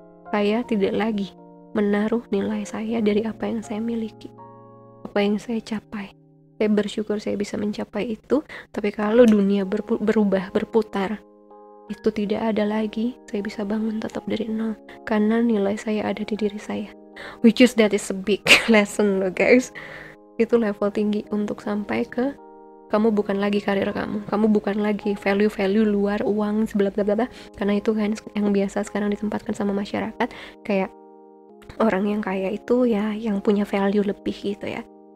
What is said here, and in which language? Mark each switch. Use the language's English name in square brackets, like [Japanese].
[Indonesian] Saya tidak lagi menaruh nilai saya dari apa yang saya miliki, apa yang saya capai. Saya bersyukur saya bisa mencapai itu, tapi kalau dunia berubah, berputar, itu tidak ada lagi, saya bisa bangun tetap dari nol, karena nilai saya ada di diri saya. [English] Which is that is a big lesson loh guys. [Indonesian] Itu level tinggi untuk sampai ke kamu bukan lagi karir kamu bukan lagi value-value luar, uang, bla bla bla, karena itu kan yang biasa sekarang ditempatkan sama masyarakat, kayak orang yang kaya itu ya yang punya value lebih gitu ya.